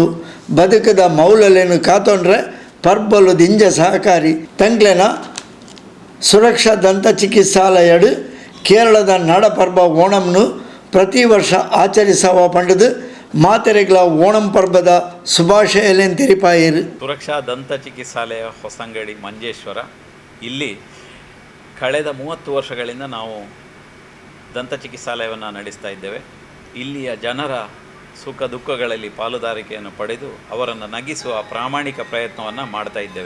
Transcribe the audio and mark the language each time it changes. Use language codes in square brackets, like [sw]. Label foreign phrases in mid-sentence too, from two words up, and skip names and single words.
[tcy] ಬದುಕದ ಮೌಲಲೇನು ಕಾತೊಂಡ್ರೆ ಪರ್ಬಲು ದಿಂಜ ಸಹಕಾರಿ ತಂಗ್ಲೆನ ಸುರಕ್ಷಾ ದಂತ ಚಿಕಿತ್ಸಾಲಯಡು ಕೇರಳದ ನಾಡಪರ್ಬ ಓಣಂನು ಪ್ರತಿ ವರ್ಷ ಆಚರಿಸುವ ಪಂಡದು ಮಾತೆರೆಗಳ ಓಣಂ ಪರ್ಬದ ಶುಭಾಶಯಲೇನು ತೆರಿಪಾಯಿರು. [kn] ಸುರಕ್ಷಾ ದಂತ ಚಿಕಿತ್ಸಾಲಯ ಹೊಸಂಗಡಿ ಮಂಜೇಶ್ವರ ಇಲ್ಲಿ ಕಳೆದ 30 ವರ್ಷಗಳಿಂದ ನಾವು ದಂತ ಚಿಕಿತ್ಸಾಲಯವನ್ನು ನಡೆಸ್ತಾ ಇದ್ದೇವೆ. ಇಲ್ಲಿಯ ಜನರ ಸುಖ ದುಃಖಗಳಲ್ಲಿ ಪಾಲುದಾರಿಕೆಯನ್ನು ಪಡೆದು ಅವರನ್ನು ನಗಿಸುವ ಪ್ರಾಮಾಣಿಕ ಪ್ರಯತ್ನವನ್ನು ಮಾಡ್ತಾ ಇದ್ದೇವೆ.